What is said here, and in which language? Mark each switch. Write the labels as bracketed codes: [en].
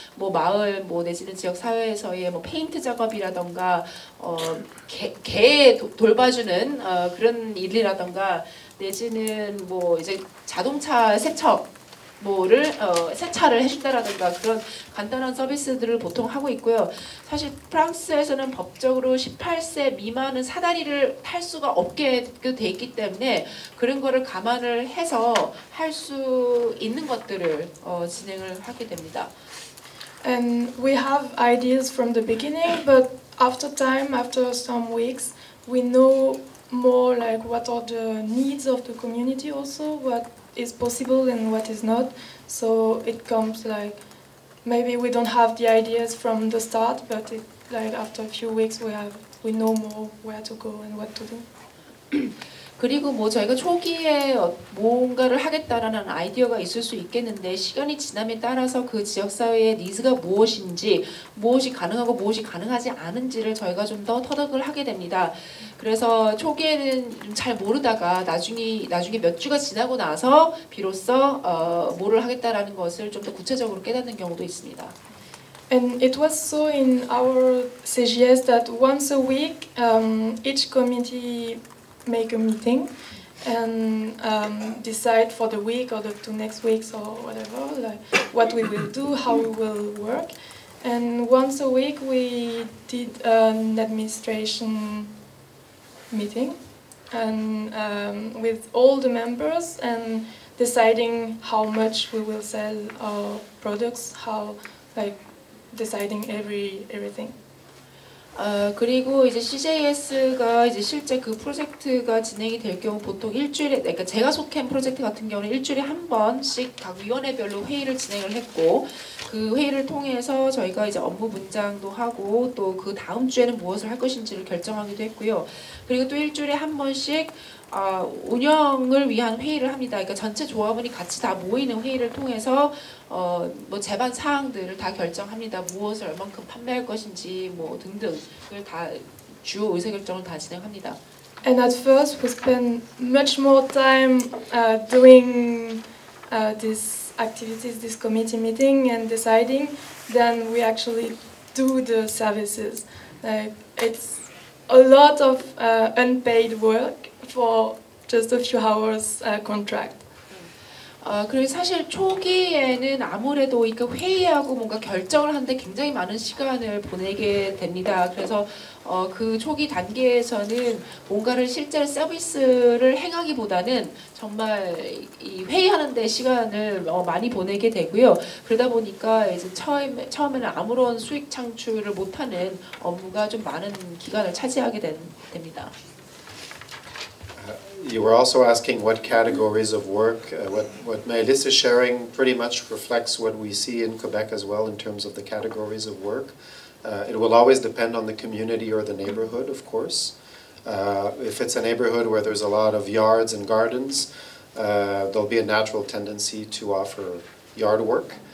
[ko] 뭐 마을 뭐 내지는 지역 사회에서의 뭐 페인트 작업이라던가 개 돌봐주는 그런 일이라던가 내지는 뭐 이제 자동차 세척 뭐를 세차를 해준다라든가 그런 간단한 서비스들을 보통 하고 있고요. 사실 프랑스에서는 법적으로 18세 미만은 사다리를 탈 수가 없게 돼 있기 때문에 그런 거를 감안을 해서 할 수 있는 것들을 진행을 하게 됩니다. [en] And we have ideas from the beginning, but after some weeks, we know more like what are the needs of the community also, what is possible and what is not. So it comes like maybe we don't have the ideas from the start, but like after a few weeks we know more where to go and what to do. [ko] 그리고 뭐 저희가 초기에 뭔가를 하겠다라는 아이디어가 있을 수 있겠는데 시간이 지남에 따라서 그 지역사회의 니즈가 무엇인지, 무엇이 가능하고 무엇이 가능하지 않은지를 저희가 좀 더 터득을 하게 됩니다. 그래서 초기에는 좀 잘 모르다가 나중에 몇 주가 지나고 나서 비로소 뭐를 하겠다라는 것을 좀 더 구체적으로 깨닫는 경우도 있습니다. [en] And it was so in our CGS that once a week each committee make a meeting and decide for the week or the 2 next weeks or whatever, like what we will do, how we will work. And once a week we did an administration meeting and with all the members and deciding how much we will sell our products, how like deciding everything. [ko] 그리고 이제 CJS가 이제 실제 그 프로젝트가 진행이 될 경우 보통 일주일에, 그러니까 제가 속한 프로젝트 같은 경우는 일주일에 한 번씩 각 위원회별로 회의를 진행을 했고, 그 회의를 통해서 저희가 이제 업무 분장도 하고 또 그 다음 주에는 무엇을 할 것인지를 결정하기도 했고요. 그리고 또 일주일에 한 번씩 운영을 위한 회의를 합니다. 그러니까 전체 조합원이 같이 다 모이는 회의를 통해서 뭐 제반 사항들을 다 결정합니다. 무엇을 얼만큼 판매할 것인지 뭐 등등을 다 주요 의사결정을 다 진행합니다. [en] And at first we spend much more time doing these activities, this committee meeting and deciding than we actually do the services. Like a lot of unpaid work for just a few hours contract. [ko] 그리고 사실 초기에는 아무래도 이렇게 회의하고 뭔가 결정을 하는데 굉장히 많은 시간을 보내게 됩니다. 그래서 그 초기 단계에서는 뭔가를 실제로 서비스를 행하기보다는 정말 이 회의하는데 시간을 많이 보내게 되고요. 그러다 보니까 이제 처음에는 아무런 수익 창출을 못하는 업무가 좀 많은 기간을 차지하게 됩니다. [en] You were also asking what categories of work. What Maëlys is sharing pretty much reflects what we see in Quebec as well in terms of the categories of work. It will always depend on the community or the neighborhood, of course. If it's a neighborhood where there's a lot of yards and gardens, there'll be a natural tendency to offer yard work.